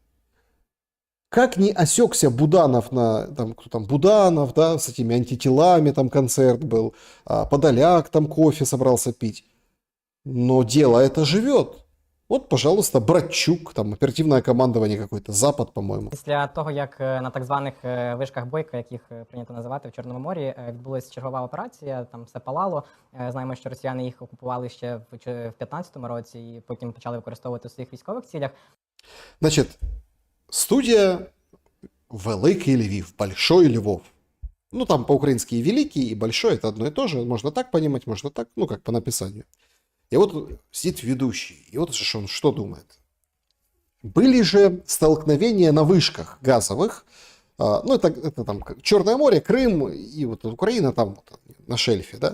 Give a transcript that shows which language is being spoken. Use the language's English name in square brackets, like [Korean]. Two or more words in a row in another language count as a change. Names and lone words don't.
[Russian] Как не осекся Буданов кто там, Буданов, да, с этими антителами, там концерт был, Подоляк там кофе собрался пить. Но дело это живет. Вот, пожалуйста, Братчук, там оперативное командование какое-то, Запад, [Ukrainian] по-моєму. Після того, як на так званих вишках Бойка, як їх прийнято називати в Чорному морі, відбулася чергова операція, там все палало. Знаємо, що росіяни їх окупували ще в 15-му році і потім почали використовувати в своїх військових цілях. Значить, студія Великий Львів, [Russian] Большой Львов. Ну, там по-украински и Великий, и Большой, это одно и то же. Можно так понимать, можно так, ну, как по написанию. И вот сидит ведущий, и вот же он что думает? Были же столкновения на вышках газовых, ну, это там Черное море, Крым и вот Украина там вот, на шельфе, да?